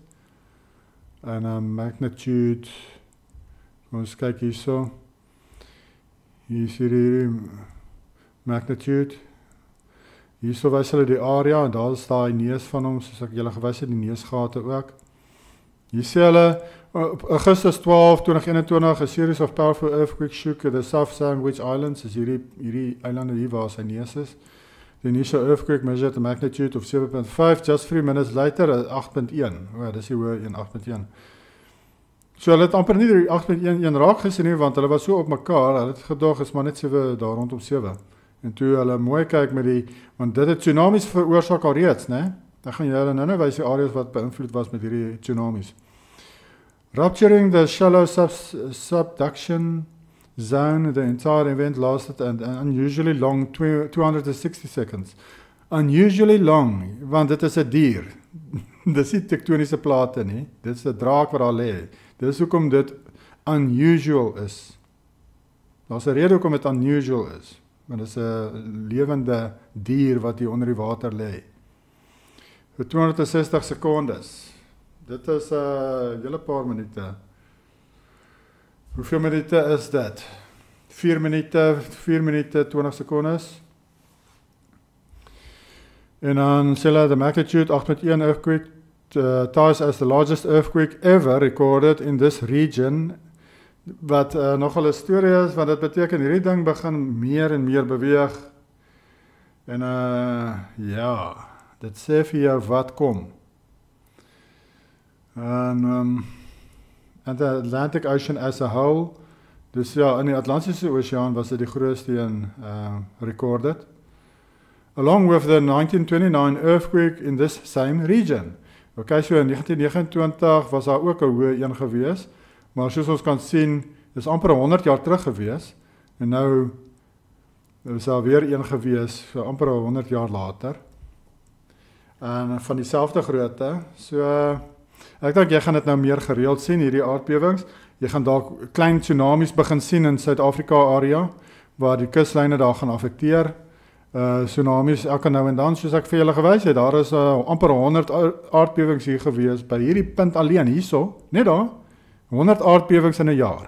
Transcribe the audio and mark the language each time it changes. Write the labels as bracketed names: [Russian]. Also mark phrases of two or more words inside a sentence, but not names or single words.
[Afrikaans] En magnitude, ons kyk hierso. Hier is hierdie magnitude. Hierso wys hulle die area, en daar is die neus van hom, soos ek julle gewys het, die neusgate ook. Hier sê hulle, op Augustus 12, 2021, [English] a series of powerful earthquakes shook the South Sandwich Islands, [Afrikaans] is hierdie eilande hier waar sy neus is. [English] The initial earthquake measured a magnitude of 7.5, just 3 minutes later, 8.1. [Afrikaans] Dis die hoë een, 8.1. So hulle het amper nie die 8.1 raak gesien nie, want hulle was so op mekaar, hulle het gedog, is maar net 7, daar rondom 7. En toe hulle mooi kyk met die, want dit het tsunamies veroorsaak al reeds, né? Dan gaan jy hulle nou wys die areas wat beïnvloed was met hierdie tsunamies. [English] Rupturing the shallow subduction zone, the entire event lasted an unusually long 260 seconds. Unusually long, [Afrikaans] want dit is 'n dier. Dis nie tektoniese plate nie, dit is 'n draak wat daar lê. Dis hoekom dit unusual is. Daar's 'n rede hoekom dit unusual is. Want dit is 'n lewende dier wat hier onder die water lê. Vir 260 sekondes. Dit is 'n hele paar minute. Hoeveel minute is dit? 4 minute 20 sekondes. En dan sê hulle, [English] the magnitude 8.1 earthquake ties as the largest earthquake ever recorded in this region. [Afrikaans] Wat nogal 'n storie is, want dit beteken hierdie ding begin meer en meer beweeg. En ja, dit sê vir jou wat kom. [English] En the Atlantic Ocean as a whole, [Afrikaans] dus ja, in die Atlantiese Oceaan was dit die grootste een recorded. [English] Along with the 1929 earthquake in this same region. Okay, so [Afrikaans] in 1929 was daar ook 'n hoë een gewees, maar soos ons kan sien, is amper 100 jaar terug gewees, en nou is daar weer een gewees, so amper 100 jaar later, en van dieselfde grootte, so ek dink jy gaan dit nou meer gereeld sien, hierdie aardbewings, jy gaan dalk klein tsunamies begin sien in Suid-Afrika area, waar die kuslyne daar gaan affekteer, tsunamies elke nou en dan, soos ek vir julle gewys het, daar is amper 100 aardbewings hier gewees, by hierdie punt alleen, hierso, net daar, 100 aardbewings in 'n jaar.